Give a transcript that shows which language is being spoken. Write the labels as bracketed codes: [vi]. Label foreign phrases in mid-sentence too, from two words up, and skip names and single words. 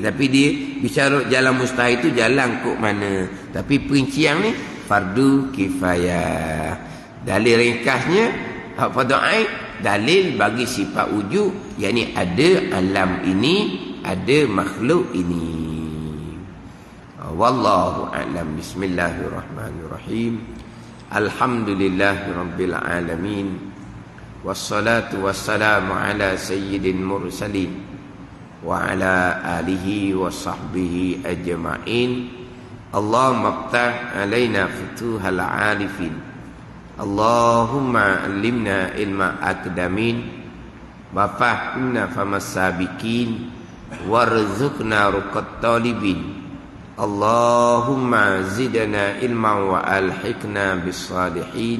[ms] Tapi dia bicara jalan mustahil tu jalan kok mana. Tapi perincian ni fardu kifayah. Dalil ringkasnya hak fardu ain, dalil bagi sifat wujud, yakni ada alam ini, ada makhluk ini. [ar] والله أعلم. بسم الله الرحمن الرحيم. الحمد لله رب العالمين. والصلاة والسلام على سيد المرسلين وعلى آله وصحبه أجمعين. اللهم افتح علينا فتوح العارفين. اللهم علمنا علم الأقدمين وفهمنا فهم السابقين وارزقنا رقة الطالبين. اللهم زدنا علما وألحقنا بالصالحين.